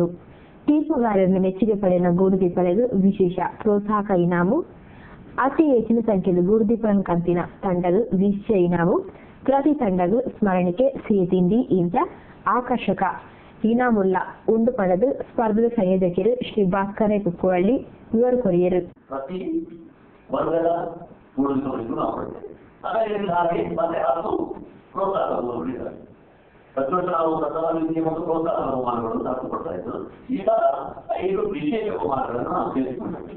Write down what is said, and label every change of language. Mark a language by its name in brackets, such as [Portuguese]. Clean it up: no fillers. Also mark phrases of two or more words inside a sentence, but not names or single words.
[Tulu] ತೀರ್ಪುಗಾರರನ್ನು ಮೆಚ್ಚುಗೆ ಪಡೆಯುವ ಗೂಡುದೀಪಳೆಗೂ ವಿಶೇಷ ಪ್ರೋತ್ಸಾಹಕ ಇನಾಮು, ಅತಿ ಹೆಚ್ಚಿನ ಸಂಖ್ಯೆಯಲ್ಲಿ ಗೂಡುದೀಪಗಳನ್ನು ಕಂತಿನ ತಂಡಗಳು ವಿಶೇಷ ಇನಾಮು, ಪ್ರತಿ ತಂಡಗಳು ಸ್ಮರಣಿಕೆ, ಸಿಹಿ ತಿಂಡಿ ಇಂಚ ಆಕರ್ಷಕ ಇನಾಮುಲ್ಲ ಉಂಡು ಪಡೆದು ಸ್ಪರ್ಧೆಯ ಸಂಯೋಜಕರು ಶ್ರೀ ಭಾಸ್ಕರ ಕುಕ್ಕುವಳ್ಳಿ ಇವರು ಕೊರಿಯರು. [Kannada] ಪ್ರತಿ ವರ್ಗದ ನಾವು ಪ್ರಧಾನಮಂತ್ರಿ ಮತ್ತು ಪ್ರೋತ್ಸಾಹ ಬಹುಮಾನಗಳನ್ನು ತರಿಸಿಕೊಡ್ತಾ ಇದ್ರು. ಈಗ 5 ವಿಶೇಷ ಬಹುಮಾನಗಳನ್ನು ನಾವು ಸೇರಿಸಿಕೊಂಡಿದ್ದೀವಿ.